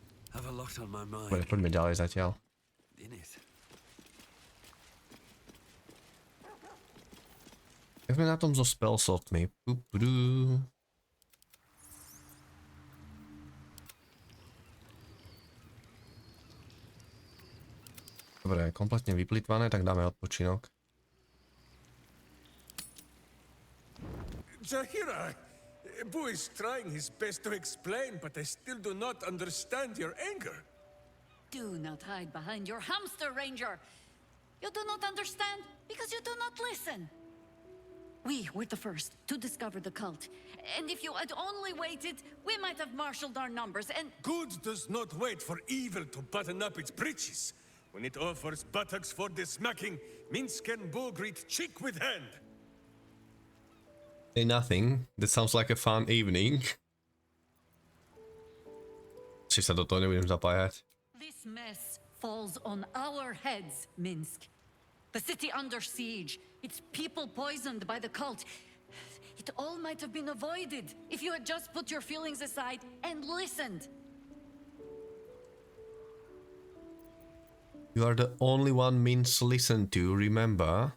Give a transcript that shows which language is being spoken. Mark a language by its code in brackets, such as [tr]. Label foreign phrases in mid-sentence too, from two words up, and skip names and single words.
[en] Have a lot on my [sk] Dobre, [en] mind. [sk] poďme ďalej zatiaľ. [en] In it. [sk] Jak sme na tom so spellslotmi? Dobre, kompletne vyplýtvané, tak dáme odpočinok. Jahira, [en] Boo is trying his best to explain, but I still do not understand your anger. Do not hide behind your hamster, Ranger. You do not understand because you do not listen. We were the first to discover the cult. And if you had only waited, we might have marshaled our numbers and... Good does not wait for evil to button up its breeches. When it offers buttocks for the smacking, Minsk and Boo greet cheek with hand. Say nothing. That sounds like a fun evening. [sk] Či sa do toho nebudem zapájať. [en] This mess falls on our heads, Minsk. The city under siege, its people poisoned by the cult. It all might have been avoided if you had just put your feelings aside and listened. You are the only one Minsk listened to, remember?